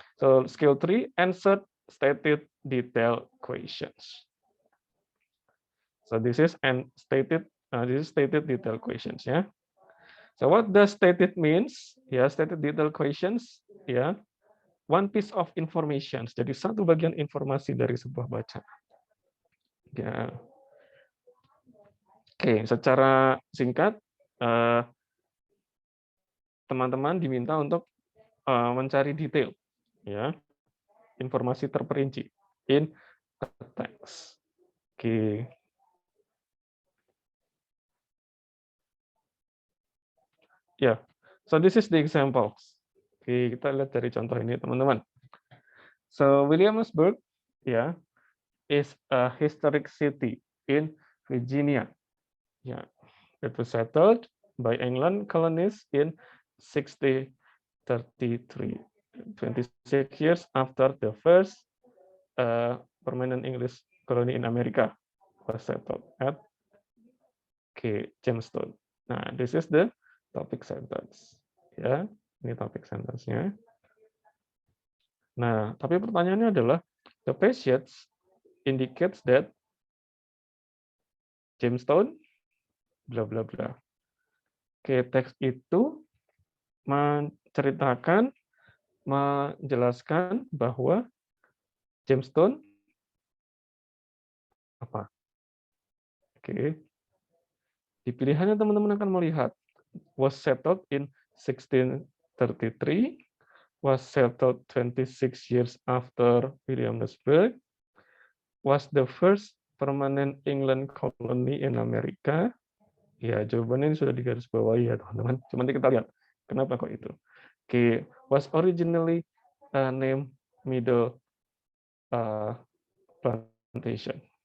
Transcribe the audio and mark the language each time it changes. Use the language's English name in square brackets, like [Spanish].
[English] So, skill 3, answered stated detailed questions. So this is stated detailed questions, ya. So what does stated means? Ya, stated detailed questions, ya. One piece of information. [Indonesian] Jadi satu bagian informasi dari sebuah bacaan. Ya. Oke, secara singkat teman-teman diminta untuk mencari detail, ya. Informasi terperinci [English] in a text. [Indonesian] Oke. Ya, [English] so this is the examples. [Indonesian] Oke, kita lihat dari contoh ini, teman-teman. So Williamsburg, ya, [English] is a historic city in Virginia. Yeah, it was settled by England colonists in 1633, 26 years after the first permanent English colony in America was settled at Jamestown. Nah, this is the topic sentence. [Indonesian] Ya, ini topic sentence-nya. Nah, tapi pertanyaannya adalah [English] the passage indicates that Jamestown bla bla [Indonesian] bla. Oke, teks itu menceritakan, menjelaskan bahwa Jamestown apa? Oke. Di pilihannya teman-teman akan melihat [English] was settled in 1633, was settled 26 years after Williamsburg, was the first permanent England colony in America. [Indonesian] Ya, jawabannya ini sudah digarisbawahi ya, teman-teman. Cuma nanti kita lihat kenapa kok itu. [English] Oke, was originally named Middle Plantation.